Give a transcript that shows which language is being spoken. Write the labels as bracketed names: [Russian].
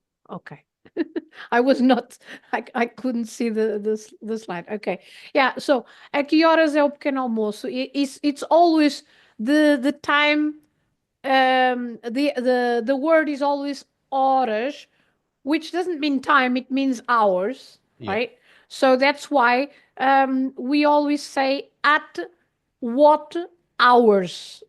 [English] Okay. I was not, I couldn't see the slide. Okay. Yeah, so [Portuguese] a que horas é o pequeno almoço? [English] It's always the time, the word is always horas, which doesn't mean time, it means hours, right? So that's why we always say at what hours.